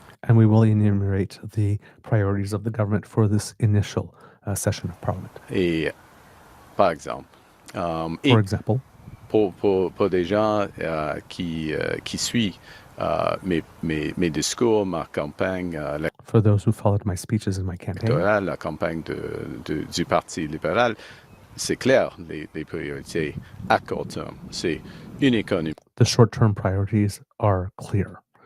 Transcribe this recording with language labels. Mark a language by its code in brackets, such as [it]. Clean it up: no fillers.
[en] And we will enumerate the priorities of the government for this initial session of Parliament. [fr] Et par exemple, [en] For example, [fr] pour des gens qui suivent mes discours, ma campagne [en] for those who followed my speeches in my campaign, [fr] électorale, la campagne du Parti libéral, c'est clair, les priorités à court terme. C'est une économie [en] the short-term priorities are clear.